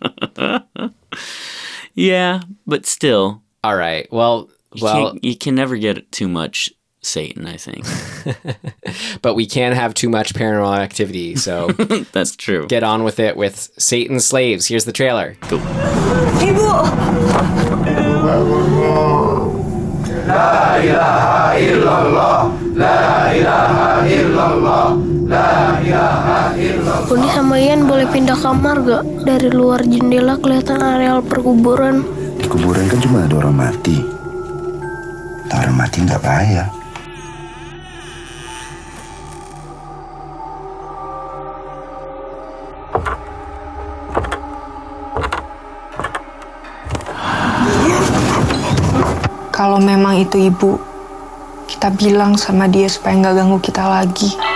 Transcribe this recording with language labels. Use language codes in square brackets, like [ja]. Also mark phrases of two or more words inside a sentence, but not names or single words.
[en] Yeah, but still. All right. Well, you can never get too much Satan, I think. But we can't have too much Paranormal Activity, so that's true. Get on with it with Satan's Slaves. Here's the trailer. Cool. [id] Ibu. [ar] La ilaha illallah. La ilaha illallah. La ilaha illallah. [id] Uni sama Ian boleh pindah kamar gak? Dari luar jendela kelihatan areal perkuburan. Di kuburan kan cuma ada orang mati. Orang mati nggak bahaya. Kalau memang itu ibu, kita bilang sama dia supaya nggak ganggu kita lagi.